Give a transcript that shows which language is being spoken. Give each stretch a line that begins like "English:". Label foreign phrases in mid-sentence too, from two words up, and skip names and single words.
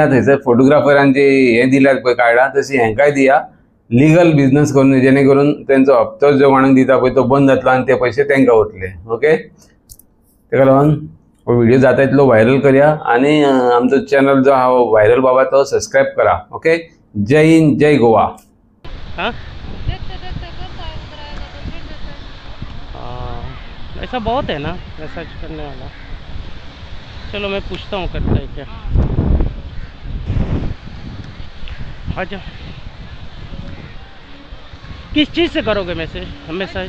Konkani: थंयसर फोटोग्राफरांचे हे दिल्यात पळय कार्डां तशी हेंकाय दिया.
English: legal business
Konkani: करून जेणे करून तेंचो हप्तो जो कोणाक दिता पळय तो बंद जातलो आनी ते पयशे तांकां वतले. ओके, तेका लागून हो व्हिडिओ जाता तितलो व्हायरल करया आनी आमचो चॅनल जो आहा व्हायरल बाबा तो सबस्क्राईब करा. ओके, जय हिंद, जय गोवा.
Hindi: हाँ, देखते देखते करता है, उधर आएगा तो फिर देता है। ऐसा बहुत है ना मसाज करने वाला. चलो मैं पूछता हूँ करता है क्या. अच्छा, किस चीज़ से करोगे मसाज?